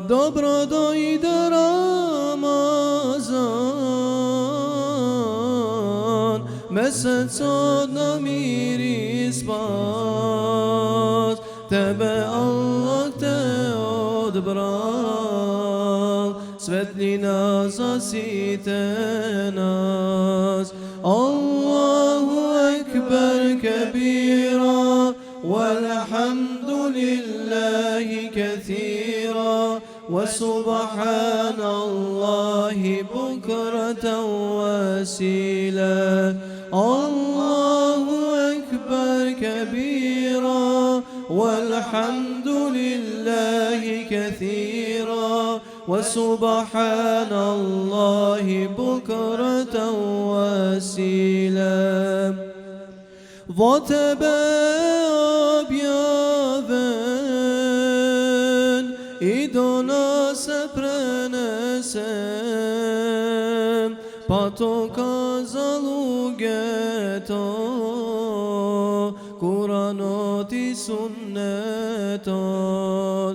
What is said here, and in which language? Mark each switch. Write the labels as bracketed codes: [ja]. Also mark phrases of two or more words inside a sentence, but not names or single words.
[mk] добро дојде Рамазан, месец од намири спас, тебе Аллах те одбрал, светлина засите нас. [ar] الله أكبر كبيرا, والحمد لله كثيرا وسبحان الله بكرة وأصيلا. الله أكبر كبيرا والحمد لله كثيرا وسبحان الله بكرة وأصيلا. [mk] Тебе објавен и до нас пренесен, па то казало гето, Куранот и сунетот.